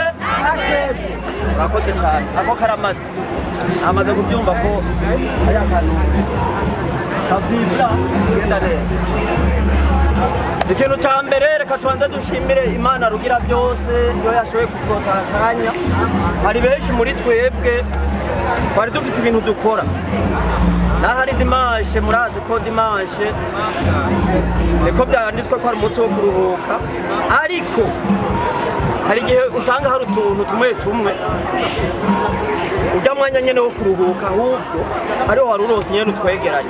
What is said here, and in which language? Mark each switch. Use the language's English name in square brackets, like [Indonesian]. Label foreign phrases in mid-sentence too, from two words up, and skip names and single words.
[Rundi] Murakoze cyane. Ako karamaze amaze kubyumva ko ari akantu sabibira genda neza. Ikintu cya mbere reka tubanze dushimire Imana rugira byose yo yashoboye kuturosa akanya. Hari benshi muri twebwe twari dufise ibintu dukora, nahari dimanche, murazi ko dimanche niko byanditswe ko ari umunsi wo kuruhuka, ariko hari igihe usanga hari utuntu tumwe ujya mwanya nyene wo kuruhuka, ahubwo ariho wari urose nyene utwegeranye.